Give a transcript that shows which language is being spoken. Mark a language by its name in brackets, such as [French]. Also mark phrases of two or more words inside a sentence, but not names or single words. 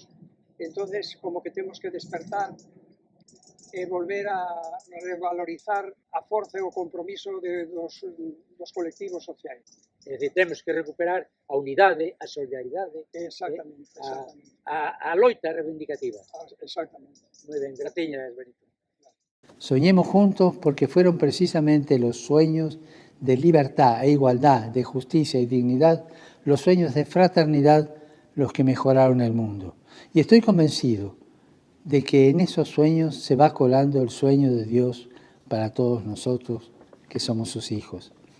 [Galician] Entonces, como que temos que despertar e volver a revalorizar a forza e o compromiso dos colectivos sociais. É dicir, temos que recuperar a unidade, a solidaridade, exactamente. A loita reivindicativa. Exactamente. Moi ben, graciñas, Benito. [Spanish] Soñemos juntos porque fueron precisamente los sueños de libertad e igualdad, de justicia y dignidad, los sueños de fraternidad, los que mejoraron el mundo. Y estoy convencido de que en esos sueños se va colando el sueño de Dios para todos nosotros que somos sus hijos.